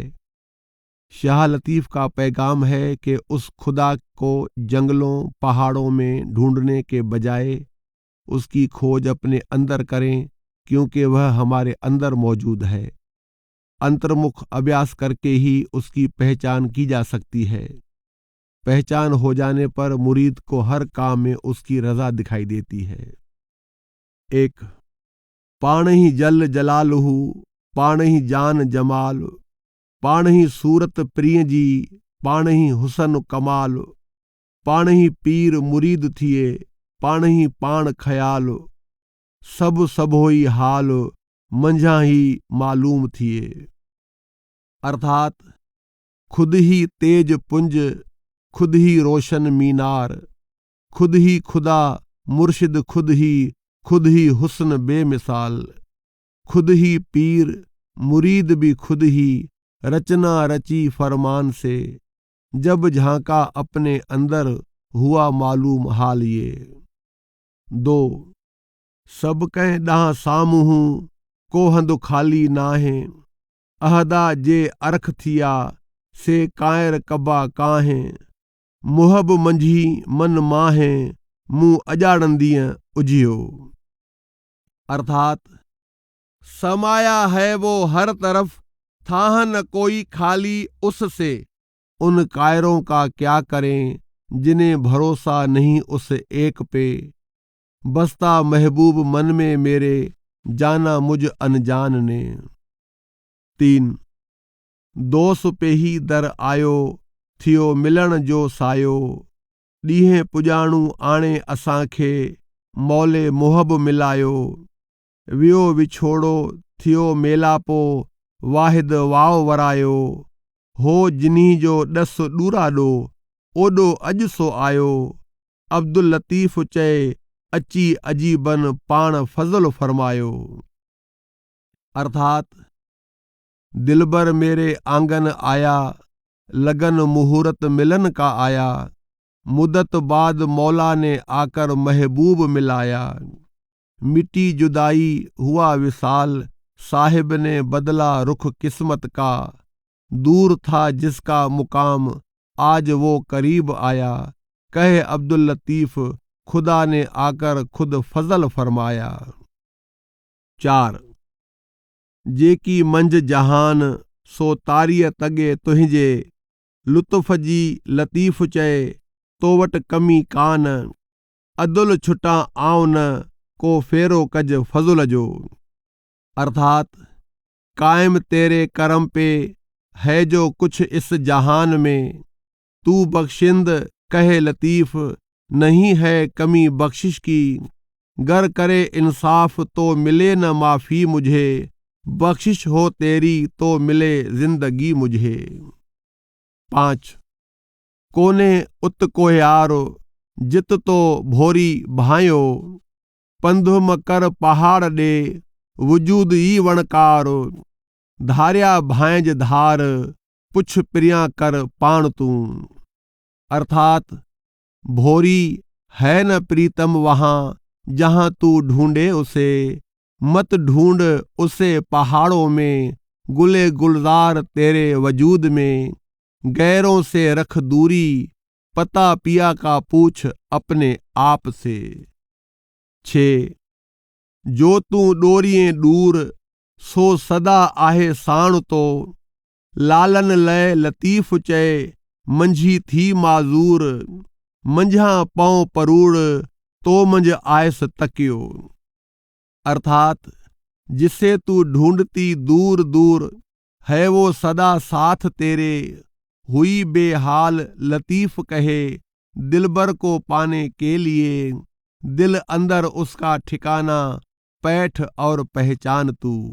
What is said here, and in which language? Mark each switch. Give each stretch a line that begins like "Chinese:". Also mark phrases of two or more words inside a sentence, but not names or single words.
Hindi: शाह लतीफ़ का पैगाम है कि उस खुदा को जंगलों पहाड़ों में ढूंढने के बजाय उसकी खोज अपने अंदर करें, क्योंकि वह हमारे अंदर मौजूद है। अंतर्मुख अभ्यास करके ही उसकी पहचान की जा सकती है। पहचान हो जाने पर मुरीद को हर काम में उसकी रज़ा दिखाई देती है।
Sindhi: 1 पाण ही जल जलालहू, पाण ही जान जमाल, पाण ही सूरत प्रिय जी, पाण ही हुसन कमाल। पाण ही पीर मुरीद थिए, पाण ही पाण ख़याल। सब सब होई हाल, मंझा ही मालूम थिए।
Hindi: अर्थात खुद ही तेज पुंज, खुद ही रोशन मीनार, खुद ही खुदा मुर्शिद, खुद ही हुस्न बेमिसाल। खुद ही पीर मुरीद भी खुद ही, रचना रची फरमान से। जब झांका अपने अंदर हुआ मालूम हाल ये।
Sindhi: 2 सब कह दाह सामूहू, को हंद खाली नाहे। अहदा जे अरख थिया, से कायर कबा काहे। मुहब मंझी मन माहे, मुंह अजाड़ंदिय उजियो।
Hindi: अर्थात समाया है वो हर तरफ, था न कोई खाली उससे। उन कायरों का क्या करें, जिन्हें भरोसा नहीं उस एक पे। बसता महबूब मन में मेरे, जाना मुझ अनजान ने।
Sindhi: 3 दोस पे ही दर आयो, थियो मिलण जो सायो। ॾींहं पुॼाणू आणे असांखे, मौले मुहब मिलायो। वियो विछोड़ो, थियो मेलापो, वाहिद वाव वरायो। हो जिन्ही जो ॾस ॾूराॾो, ओॾो अॼु सो आयो। अब्दुल लतीफ़ चए, अची अजीबन पाण फज़ल फरमायो।
Hindi: अर्थात दिलबर मेरे आंगन आया, लगन मुहूर्त मिलन का आया। मुद्दत बाद मौला ने आकर महबूब मिलाया। मिट्टी जुदाई हुआ विसाल, साहिब ने बदला रुख किस्मत का। दूर था जिसका मुकाम, आज वो करीब आया। कहे अब्दुल लतीफ़, खुदा ने आकर खुद फजल फरमाया।
Sindhi: 4 जेकी मंझ जहान, सो तारीअ तगे तुंहिंजे। लुत्फ़ जी लतीफ़ चए, तो वटि कमी कान। अदुल छुटा आऊं न, को फेरो कज फज़ुल जो।
Hindi: अर्थात कायम तेरे करम पे है जो कुछ इस जहान में। तू बख्शिंद कहे लतीफ़, नहीं है कमी बख्शिश की। गर करे इंसाफ तो मिले न माफ़ी मुझे। बख्शिश हो तेरी तो मिले जिंदगी मुझे।
Sindhi: 5 कोने उत कोह्यारो, जित तो भोरी भायो। पंधुम कर पहाड़ ॾे, वजूद ई वणकारो। धारिया भांज धार, पुछ प्रिया कर पाण तूं।
Hindi: अर्थात भोरी है न प्रीतम वहाँ, जहाँ तू ढूंढे उसे। मत ढूंढ उसे पहाड़ों में, गुले गुलजार तेरे वजूद में। गैरों से रख दूरी, पता पिया का पूछ अपने आप से।
Sindhi: 6 जो तू डोरिए दूर, सो सदा आहे साण तो। लालन लय लतीफ़ चए, मंझी थी माज़ूर। मंझा पौ परूड़, तो मंझ आयस तकियो।
Hindi: अर्थात जिसे तू ढूंढती दूर दूर, है वो सदा साथ तेरे। हुई बेहाल लतीफ़ कहे, दिलबर को पाने के लिए। दिल अंदर उसका ठिकाना, पैठ और पहचान तू।